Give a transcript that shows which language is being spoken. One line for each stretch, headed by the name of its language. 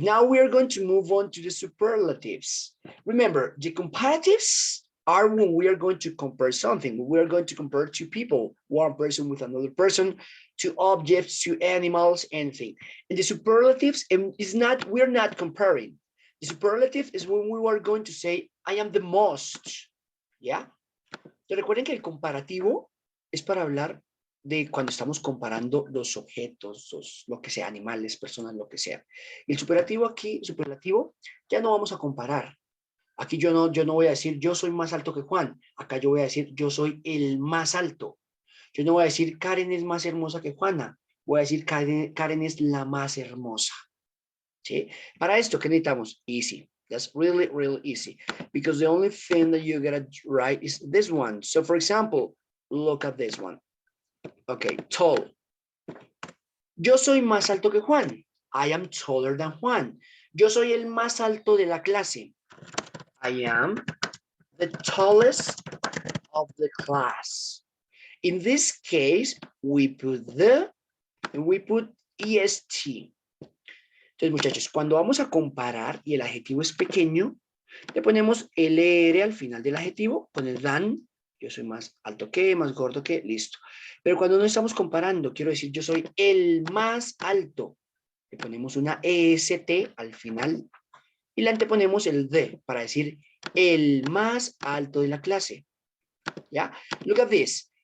English: Now we are going to move on to the superlatives. Remember, the comparatives are when we are going to compare something. We are going to compare two people, one person with another person, two objects, two animals, anything. And the superlatives is not, we're not comparing. The superlative is when we are going to say, I am the most.
Spanish: ¿Ya? Y recuerden que el comparativo es para hablar de cuando estamos comparando los objetos, lo que sea, animales, personas, lo que sea. Y el superlativo, ya no vamos a comparar. Aquí yo no voy a decir yo soy más alto que Juan. Acá yo voy a decir yo soy el más alto. Yo no voy a decir Karen es más hermosa que Juana. Voy a decir Karen es la más hermosa. ¿Sí? Para esto, ¿qué necesitamos?
English: Easy. That's really, really easy. Because the only thing that you gotta write is this one. So for example, look at this one. Okay, tall.
Spanish: Yo soy más alto que Juan.
English: I am taller than Juan.
Spanish: Yo soy el más alto de la clase.
English: I am the tallest of the class. In this case, we put the, and we put est.
Spanish: Entonces, muchachos, cuando vamos a comparar y el adjetivo es pequeño, le ponemos LR al final del adjetivo, con el than, yo soy más alto que, más gordo que, listo. Pero cuando no estamos comparando, quiero decir, yo soy el más alto, le ponemos una EST al final y le anteponemos el D para decir el más alto de la clase. ¿Ya?
English: Look at this.